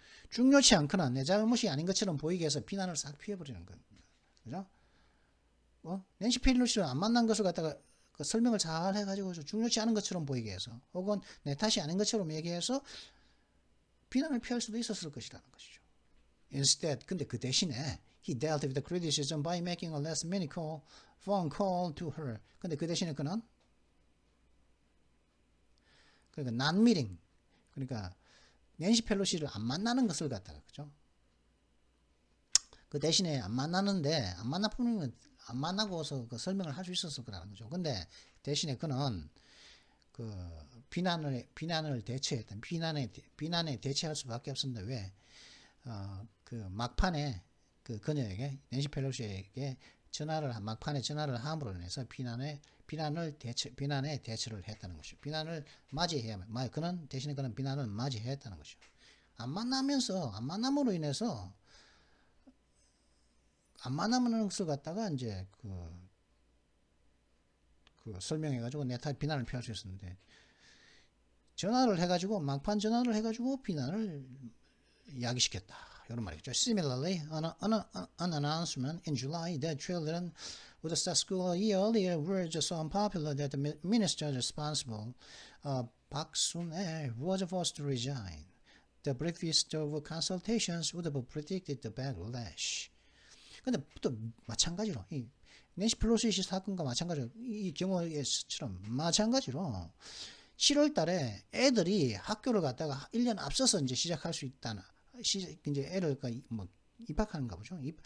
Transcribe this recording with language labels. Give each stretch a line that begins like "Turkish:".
Korean: 중요치 않거나 내 잘못이 아닌 것처럼 보이게 해서 비난을 싹 피해버리는 겁니다. 그죠? 낸시 펠로시를 안 만난 것을 갖다가 그 설명을 잘 해가지고 중요치 않은 것처럼 보이게 해서 혹은 내 탓이 아닌 것처럼 얘기해서 비난을 피할 수도 있었을 것이라는 것이죠.
English: Instead,
Korean: 근데 그 대신에
English: he dealt with the criticism by making a last minute phone call to her.
Korean: 근데 그 대신에 그는 그러니까 non meeting, 그러니까 낸시 펠로시를 안 만나는 것을 갖다가 그죠? 그 대신에 안 만나는데 안 만나고서 그 설명을 할 수 있었을 거라는 거죠. 근데 대신에 그는 그 비난을 대체했던 비난에 대체할 수밖에 없었는데 왜? 그 막판에 그녀에게 낸시 펠로시에게 막판에 전화를 함으로 인해서 비난에 대처를 했다는 것이죠. 비난을 맞이해야만 대신에 그는 비난을 맞이했다는 것이죠. 안 만남으로 인해서 안 만나는 것을 갖다가 이제 그 설명해가지고 내 탓 비난을 피할 수 있었는데 막판 전화를 해가지고 비난을 야기시켰다. 이런 말이죠.
English: Similarly, an announcement in July that children would start school a year earlier were just so unpopular that the minister responsible, Park Sun-ae, was forced to resign. The briefest of consultations would have predicted the backlash.
Korean: 근데 또 마찬가지로 이 낸시 펠로시 사건과 마찬가지로 이 경우에처럼 마찬가지로 7월 달에 애들이 학교를 갔다가 1년 앞서서 이제 시작할 수 있다는 이제 애를 뭐 입학하는가 보죠.